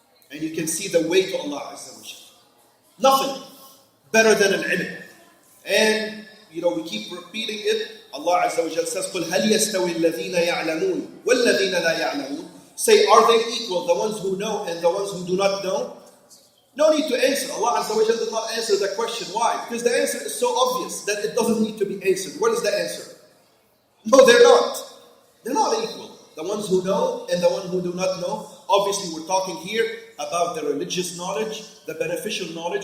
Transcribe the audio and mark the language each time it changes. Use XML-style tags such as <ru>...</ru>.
<en>And you can see the way to Allah Azza wa Jal. Nothing better than al-ilm. And we keep repeating it. Allah Azza wa Jal says,</en> <ar>قُلْ هَلْ يَسْتَوِي الَّذِينَ يَعْلَمُونَ وَالَّذِينَ لَا يَعْلَمُونَ.</ar> <en>Say, are they equal, the ones who know and the ones who do not know? No need to answer. Allah Azza wa Jal did not answer the question. Why? Because the answer is so obvious that it doesn't need to be answered. What is the answer? No, they're not. They're not equal. The ones who know and the ones who do not know. Obviously, we're talking here about the religious knowledge, the beneficial knowledge.</en>